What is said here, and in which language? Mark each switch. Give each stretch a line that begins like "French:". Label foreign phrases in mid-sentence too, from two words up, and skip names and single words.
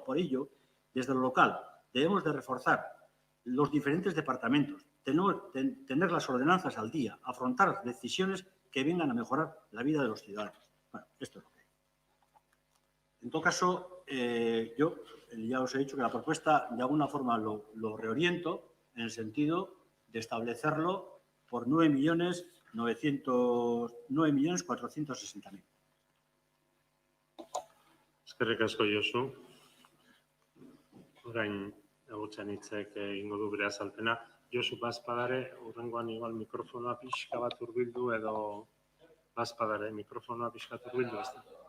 Spanish: Por ello, desde lo local, debemos de reforzar los diferentes departamentos, tener las ordenanzas al día, afrontar decisiones que vengan a mejorar la vida de los ciudadanos. Bueno, esto es lo que hay. En todo caso, yo ya os he dicho que la propuesta de alguna forma lo reoriento en el sentido de establecerlo por 9.460.000.
Basque: Eskerrik asko, Josu. Orain Agurtxan hitzek egingo du bere azalpena. Josu, bazpadare, hurrengoan igual mikrofonoa pixka bat hurbildu edo bazpadare, mikrofonoa pixka bat hurbildu, ez da?